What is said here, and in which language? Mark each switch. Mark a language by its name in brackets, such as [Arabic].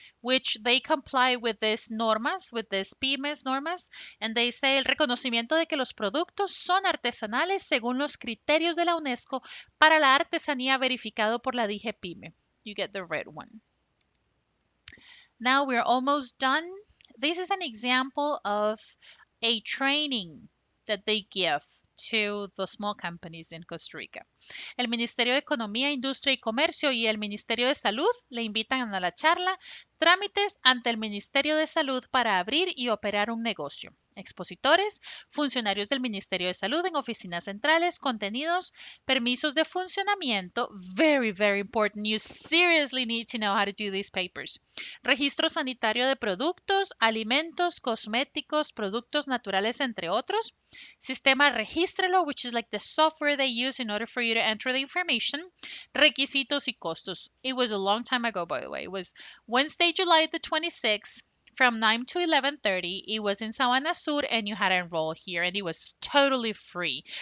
[English] which they comply with these normas, with these PMEs normas, and they say [Spanish] el reconocimiento de que los productos son artesanales según los criterios de la UNESCO para la artesanía verificado por la DG PYME. [English] You get the red one. Now we're almost done. This is an example of a training that they give to the small companies in Costa Rica. [Spanish] El Ministerio de Economía, Industria y Comercio y el Ministerio de Salud le invitan a la charla Trámites ante el Ministerio de Salud para abrir y operar un negocio. Expositores, funcionarios del Ministerio de Salud en oficinas centrales, contenidos, permisos de funcionamiento. [English] Very, very important. You seriously need to know how to do these papers. [Spanish] Registro sanitario de productos, alimentos, cosméticos, productos naturales, entre otros. [English] Sistema Regístrelo, which is like the software they use in order for you to enter the information. [Spanish] Requisitos y costos. [English] It was a long time ago, by the way. It was Wednesday, July the 26th. From 9 to 11:30. It was in Sabana Sur and you had to enroll here and it was totally free.